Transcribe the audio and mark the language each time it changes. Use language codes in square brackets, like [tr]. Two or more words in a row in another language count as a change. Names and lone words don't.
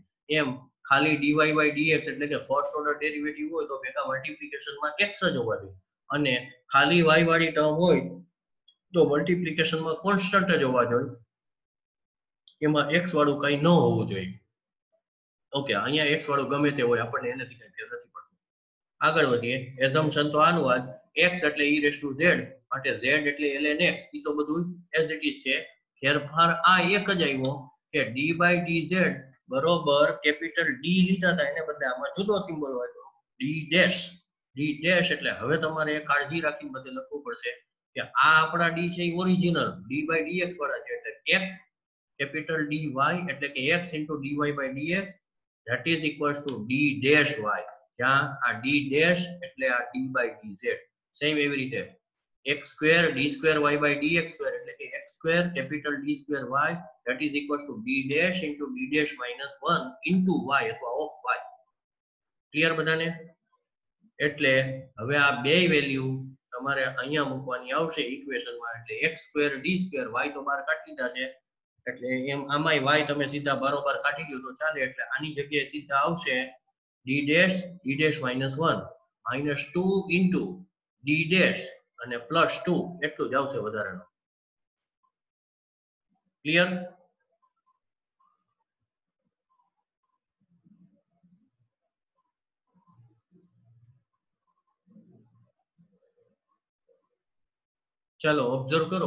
[gu] એમ ખાલી dy/dx એટલે કે [en] first order derivative [gu] હોય તો ભેગા મલ્ટીપ્લિકેશનમાં x જ હોવા જોઈએ, અને ખાલી y વાળી ટર્મ હોય તો મલ્ટીપ્લિકેશનમાં કોન્સ્ટન્ટ જ હોવા જોઈએ, એમાં x વાળું કઈ ન હોવું જોઈએ. ઓકે, અહીંયા x વાળું ગમે તે હોય, આપણને એનાથી કઈ ફેર નથી પડતો. આગળ વધીએ. એઝમ્પશન તો આનું આ x એટલે [en] e raised to z [gu] માટે z એટલે ln x, ઈ તો બધું [en] as it is [gu] છે. ફેરફાર આ એક જ આવ્યો કે d/dz બરોબર [en] capital d [gu] લીધા હતા, એને બદલે આમાં જુદો સિમ્બોલ આવ્યો [en] d dash. d dash [gu] એટલે હવે તમારે કાળજી રાખીને બધે લખવું પડશે કે આ આપણા d છે એ [en] original d/dx [gu] વાળા છે, એટલે [en] x capital dy [gu] એટલે કે [en] x into dy/dx that is equals to d dash y. [gu] જ્યાં આ [en] d dash [gu] એટલે આ d/dz. [en] સેમ [gu] એવી રીતે [en] x square d square y by dx square [gu] એટલે કે [en] x square capital D square y that is equals to d dash into d dash minus 1 into y અથવા of y. [gu] ક્લિયર બધાને? એટલે હવે આ બે વેલ્યુ તમારે અહીંયા મૂકવાની આવશે ઇક્વેશનમાં. એટલે [en] x square d square y [gu] તો બહાર કાઢી દીધા છે, એટલે એમ આમાંય y તમે સીધા બરોબર કાઢી લ્યો તો ચાલે. એટલે આની જગ્યાએ સીધા આવશે [en] d dash minus 1 minus 2 into d dash [gu] અને પ્લસ 2 એટલું જ આવશે વધારાનું. ક્લિયર? ચાલો ઓબ્ઝર્વ કરો.